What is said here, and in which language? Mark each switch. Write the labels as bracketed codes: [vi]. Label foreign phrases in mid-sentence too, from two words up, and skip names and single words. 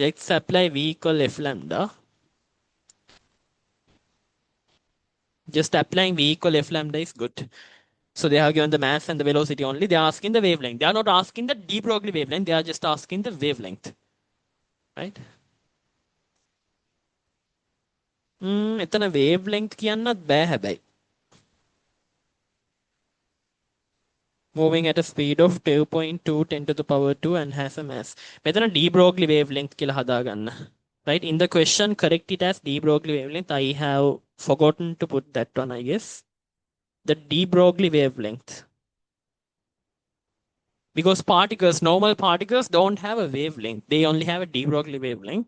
[en] Let's apply V equal F lambda. Just applying V equal F lambda is good. So they have given the mass and the velocity only. They are asking the wavelength. They are not asking the de Broglie wavelength. They are just asking the wavelength. Right? [si] එතන wavelength කියන්නත් බෑ හැබැයි. [en] Moving at a speed of 2.2 10 to the power 2 and has a mass. [si] මෙතන [en] de Broglie wavelength [si] කියලා හදාගන්න. [en] Right? In the question, correct it as de Broglie wavelength. I have forgotten to put that one, I guess. The de Broglie wavelength. Because particles, normal particles don't have a wavelength. They only have a de Broglie wavelength.